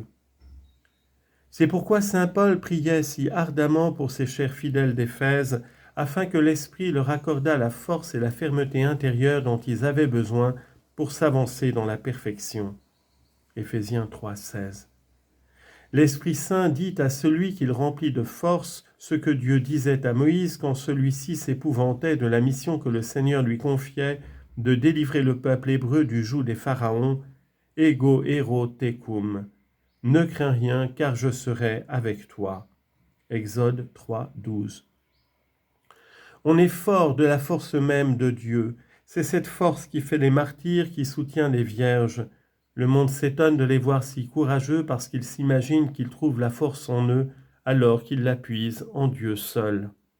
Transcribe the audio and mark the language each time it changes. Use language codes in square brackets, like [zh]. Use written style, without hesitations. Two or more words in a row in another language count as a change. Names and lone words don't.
[fr] C'est pourquoi saint Paul priait si ardemment pour ses chers fidèles d'Éphèse, afin que l'Esprit leur accordât la force et la fermeté intérieure dont ils avaient besoin pour s'avancer dans la perfection. Éphésiens 3, 16. L'Esprit Saint dit à celui qu'il remplit de force ce que Dieu disait à Moïse quand celui-ci s'épouvantait de la mission que le Seigneur lui confiait de délivrer le peuple hébreu du joug des pharaons. [la] Ego ero tecum. [fr] Ne crains rien, car je serai avec toi. Exode 3, 12. On est fort de la force même de Dieu. C'est cette force qui fait les martyrs, qui soutient les vierges. Le monde s'étonne de les voir si courageux parce qu'ils s'imaginent qu'ils trouvent la force en eux alors qu'ils la puisent en Dieu seul.